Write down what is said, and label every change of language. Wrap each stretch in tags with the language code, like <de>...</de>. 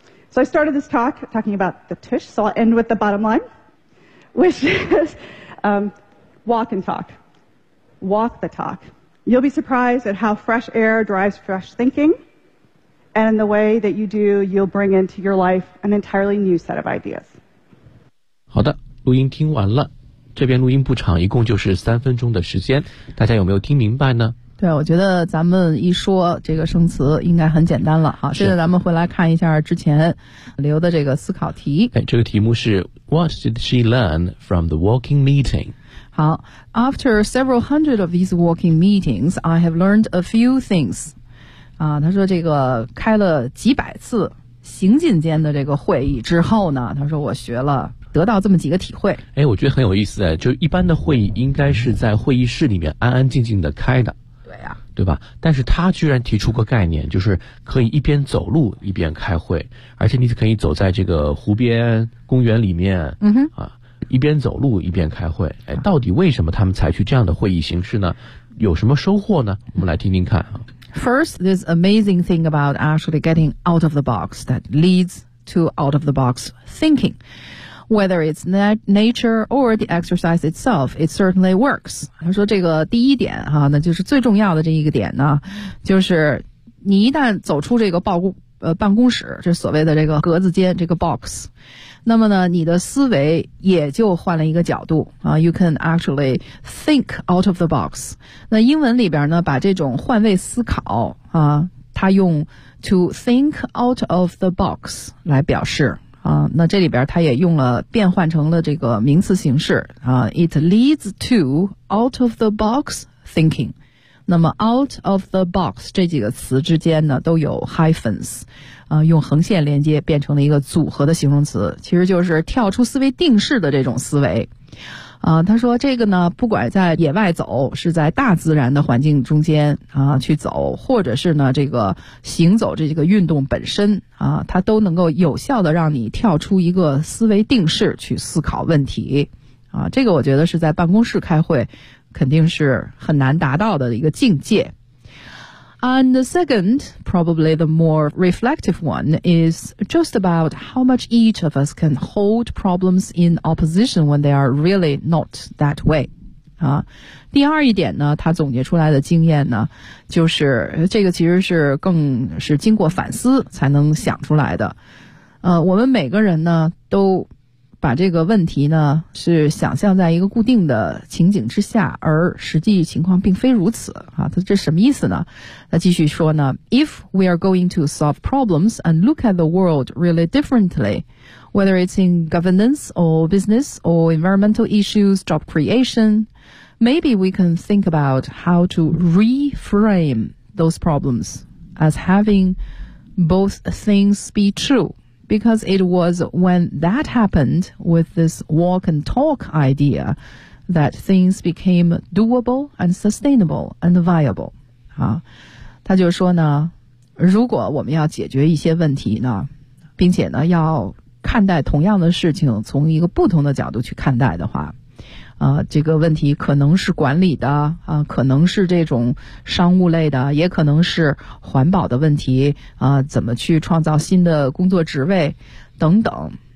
<en>So I started this talk talking about the tush, so I'll end with the bottom line, which is walk and talk. Walk the talk. You'll be surprised at how fresh air drives fresh thinking, and the way that you do, you'll bring into your life an entirely new set of ideas.</en> <zh>好的，录音听完了，这边录音不长，一共就是3分钟的时间，大家有没有听明白呢？对，我觉得咱们一说这个生词应该很简单了哈。现在咱们回来看一下之前留的这个思考题。哎，这个题目是</zh> <en>What did she learn from the walking meeting? 好， After several hundred of these walking meetings, I have learned a few things.</en> <zh>啊，他说这个开了几百次行进间的这个会议之后呢，他说我学了得到这么几个体会。哎，我觉得很有意思，就一般的会议应该是在会议室里面安安静静的开的。对呀、啊，对吧？但是他居然提出个概念，就是可以一边走路一边开会，而且你可以走在这个湖边公园里面，嗯哼，一边走路一边开会。哎，到底为什么他们采取这样的会议形式呢？有什么收获呢？我们来听听看啊。</zh> <en>First, this amazing thing about actually getting out of the box that leads to out of the box thinking. Whether it's nature or the exercise itself, it certainly works.</en> <zh>他说这个第一点哈、啊，那就是最重要的这一个点呢，就是你一旦走出这个办公室，这所谓的这个格子间，这个 box, 那么呢，你的思维也就换了一个角度啊。</zh> <en>You can actually think out of the box.</en> <zh>那英文里边呢，把这种换位思考啊，他用</zh> <en>to think out of the box</en> <zh>来表示。啊，那这里边他也用了变换成了这个名词形式啊 ，</zh> <en>it leads to out of the box thinking。</en> <zh>那么 out of the box 这几个词之间呢都有 hyphens， 啊，用横线连接变成了一个组合的形容词，其实就是跳出思维定式的这种思维。啊，他说这个呢，不管在野外走，是在大自然的环境中间啊去走，或者是呢这个行走这个运动本身啊，它都能够有效的让你跳出一个思维定式去思考问题，啊，这个我觉得是在办公室开会，肯定是很难达到的一个境界。</zh> <en>And the second, probably the more reflective one, is just about how much each of us can hold problems in opposition when they are really not that way.</en> <zh>啊，第二一点呢，他总结出来的经验呢，就是这个其实是更是经过反思才能想出来的。我们每个人呢，都把这个问题呢，是想象在一个固定的情景之下，而实际情况并非如此啊。他这什么意思呢？他继续说呢</zh> <en>，If we are going to solve problems and look at the world really differently, whether it's in governance or business or environmental issues, job creation, maybe we can think about how to reframe those problems as having both things be true. Because it was when that happened with this walk and talk idea that things became doable and sustainable and viable.</en> <zh>啊，他就说呢，如果我们要解决一些问题呢，并且呢要看待同样的事情从一个不同的角度去看待的话，啊，这个问题可能是管理的啊，可能是这种商务类的，也可能是环保的问题啊，怎么去创造新的工作职位等等。</zh>